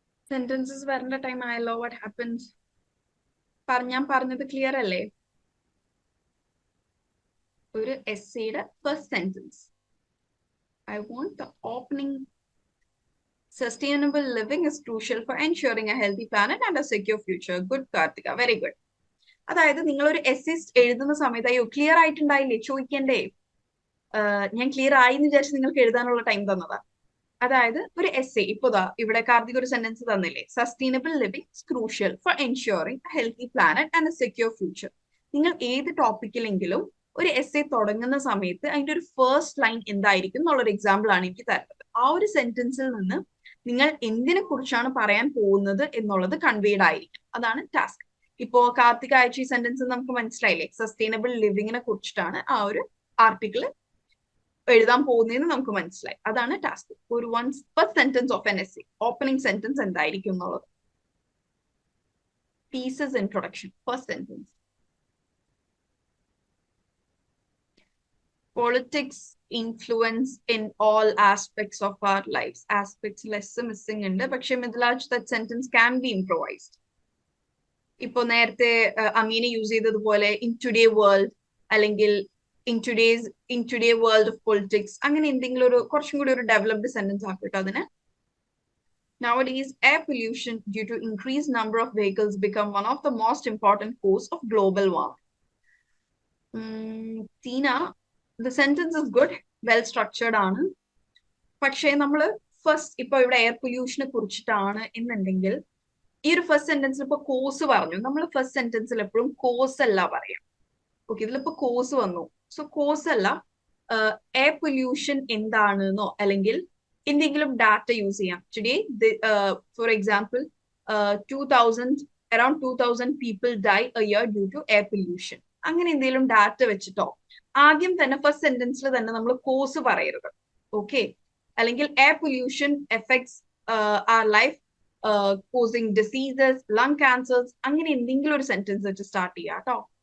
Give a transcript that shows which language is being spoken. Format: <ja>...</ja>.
<ml>Sentences വരേണ്ട time ആയല്ലോ.</ml> <en>What happens?</en> <ml>ഞാൻ പറഞ്ഞത് ക്ലിയർ അല്ലേ? ഒരു എസ്സേയുടെ first sentence,</ml> <en>I want the opening. Sustainable living is crucial for ensuring a healthy planet and a secure future. Good, Karthika. Very good.</en> <ml>അതായത് നിങ്ങൾ ഒരു essay എഴുതുന്ന സമയത്ത് അയ്യോ ക്ലിയർ ആയിട്ടുണ്ടായില്ലേ ചോദിക്കണ്ടേ, ഞാൻ ക്ലിയർ ആയി എന്ന് വിചാരിച്ച് നിങ്ങൾക്ക് എഴുതാനുള്ള ടൈം തന്നതാ. അതായത് ഒരു എസ്സേ, ഇപ്പോതാ ഇവിടെ കാർത്തിക് ഒരു സെന്റൻസ് തന്നില്ലേ,</ml> <en>Sustainable living is crucial for ensuring a healthy planet and a secure future.</en> <ml>നിങ്ങൾ ഏത് ടോപ്പിക്കിലെങ്കിലും ഒരു എസ്സേ തുടങ്ങുന്ന സമയത്ത് അതിന്റെ ഒരു ഫസ്റ്റ് ലൈൻ എന്തായിരിക്കും എന്നുള്ളൊരു എക്സാമ്പിൾ ആണ് എനിക്ക് തരുന്നത്. ആ ഒരു സെന്റൻസിൽ നിന്ന് നിങ്ങൾ എന്തിനെ കുറിച്ചാണ് പറയാൻ പോകുന്നത് എന്നുള്ളത് കൺവേഡ് ആയിരിക്കും. അതാണ് ടാസ്ക്. ഇപ്പോ കാർത്തിക് അയച്ച ഈ സെന്റൻസ് നമുക്ക് മനസ്സിലായില്ലേ, സസ്റ്റൈനബിൾ ലിവിങ്ങിനെ കുറിച്ചിട്ടാണ് ആ ഒരു ആർട്ടിക്കിൾ എഴുതാൻ പോകുന്നതെന്ന് നമുക്ക് മനസ്സിലായി. അതാണ് ടാസ്ക്. ഒരു first sentence of N essay, opening sentence എന്തായിരിക്കും എന്നുള്ളത്.</ml> <en>Thesis introduction, first sentence. Politics influence in all aspects of our lives. Aspects less missing</en> <ml>ഉണ്ട്, പക്ഷെ</ml> <en>Mithilaj that sentence can be improvised.</en> <ml>ഇപ്പൊ നേരത്തെ അമീനെ യൂസ് ചെയ്തതുപോലെ in today world അല്ലെങ്കിൽ</ml> <en>in today world of politics,</en> <ml>അങ്ങനെ എന്തെങ്കിലും ഒരു കുറച്ചും കൂടി ഒരു ഡെവലപ്ഡ് സെന്റൻസ് ആക്കിട്ടോ അതിന്.</ml> <en>Nowadays, air pollution due to increased number of vehicles become one of the most important cause of global warming. Tina, the sentence is good, well structured ആണ്.</en> <ml>പക്ഷേ നമ്മൾ ഫസ്റ്റ് ഇപ്പൊ ഇവിടെ എയർ പൊല്യൂഷനെ കുറിച്ചിട്ടാണ് എന്നുണ്ടെങ്കിൽ ഈ ഒരു ഫസ്റ്റ് സെന്റൻസിൽ ഇപ്പൊ കോസ് പറഞ്ഞു. നമ്മൾ ഫസ്റ്റ് സെന്റൻസിൽ എപ്പോഴും കോസ് അല്ല പറയാം. ഓക്കെ, ഇതിലിപ്പോ കോസ് വന്നു. സോ കോസ് അല്ല, എയർ പൊല്യൂഷൻ എന്താണെന്നോ അല്ലെങ്കിൽ എന്തെങ്കിലും ഡാറ്റ യൂസ് ചെയ്യാം.</ml> <en>today for example</en> <ml>2000</ml> <en>around 2,000 people die a year due to air pollution.</en> <ml>അങ്ങനെ എന്തെങ്കിലും ഡാറ്റ വെച്ചിട്ടോ ആദ്യം തന്നെ ഫസ്റ്റ് സെന്റൻസിൽ തന്നെ നമ്മൾ കോസ് പറയരുത്. ഓക്കെ, അല്ലെങ്കിൽ</ml> <en>air pollution effects are life causing diseases, lung cancers,</en> <ml>അങ്ങനെ എന്തെങ്കിലും ഒരു സെന്റൻസ് വെച്ച് സ്റ്റാർട്ട് ചെയ്യാം കേട്ടോ.</ml>